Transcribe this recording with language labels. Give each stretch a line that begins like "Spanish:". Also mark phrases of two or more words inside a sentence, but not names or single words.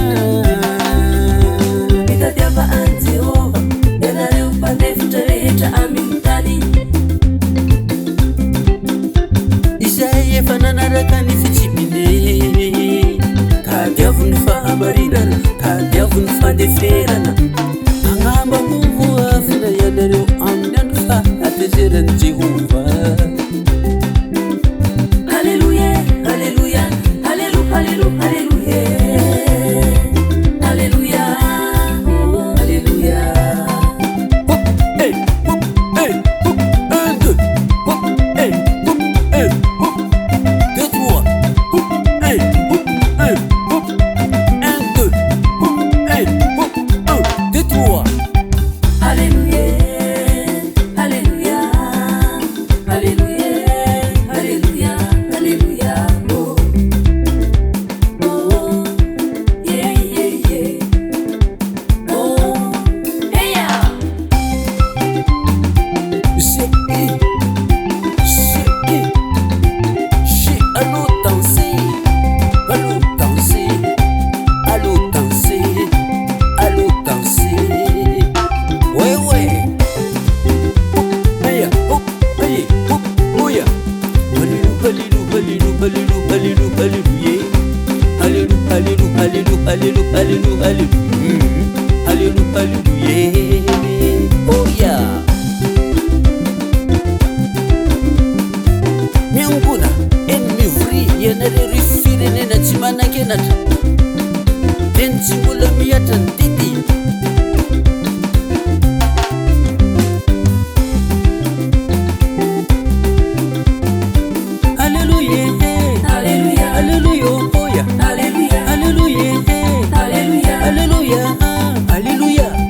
Malagasy: mitadiava any Jehova ianareo mpanefitra rehetra amin'ny tany izay efa nanaraka ny fitsipiny ka diavo ny fahamarinana ka diavo ny fandeferana agnamba hovoafina ianareo amin'ny andro fahatezerany Jehova.
French: Alléluia, alléluia, alléluia, alléluia, alléluia, alléluia. Hop, hey, hop, hey, hop, 1, 2, hop, hey, hop, hey, hop, 2, 3, hop, hey, hop, hey, hop, 1, 2, hop, hey, hop, 1, 2, 3. Alléluia, alléluia, alléluia, alléluia, alléluia. Oh, oh, yeah, yeah, yeah. Oh, hey, yeah. Allô danser, allô danser, allô danser, allô danser. Ouais, ouais. Hey, hop, hey, hop, oh yeah. Alléluia, alléluia, alléluia, alléluia, alléluia, alléluia, alléluia, alléluia, alléluia, alléluia, alléluia.
Malagasy: Oh yeah. Mianguna en mivori ianareo ry firenena tsy manankenatra teny tsy mbola mihatra ny didi
French: alléluia, alléluia, alléluia, oh yeah, alléluia, alléluia, alléluia, alléluia, alléluia.